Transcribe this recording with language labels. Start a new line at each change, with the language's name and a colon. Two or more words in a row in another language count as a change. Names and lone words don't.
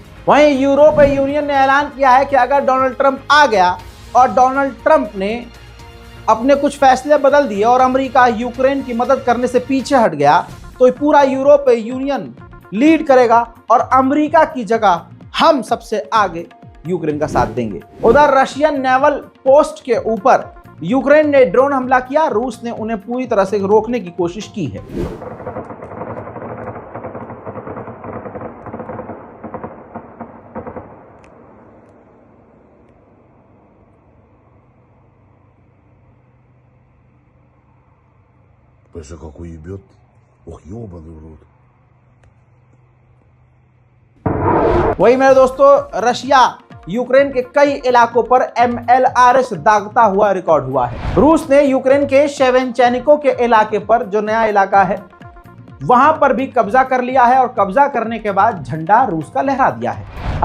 Hindi: वहीं यूरोपीय यूनियन ने ऐलान किया है कि अगर डोनाल्ड ट्रंप आ गया और डोनाल्ड ट्रंप ने अपने कुछ फैसले बदल दिए और अमेरिका यूक्रेन की मदद करने से पीछे हट गया तो पूरा यूरोपीय यूनियन लीड करेगा और अमेरिका की जगह हम सबसे आगे यूक्रेन का साथ देंगे। उधर रशियन नेवल पोस्ट के ऊपर यूक्रेन ने ड्रोन हमला किया, रूस ने उन्हें पूरी तरह से रोकने की कोशिश की है।
Russian: Паша какой ебет. Ох, ёбаный в рот.
Hindi: वही मेरे दोस्तों, रशिया यूक्रेन के कई इलाकों पर MLRS दागता हुआ रिकॉर्ड हुआ है। रूस ने यूक्रेन के शेवेंचेनिको के इलाके पर, जो नया इलाका है, वहां पर भी कब्जा कर लिया है और कब्जा करने के बाद झंडा रूस का लहरा दिया है।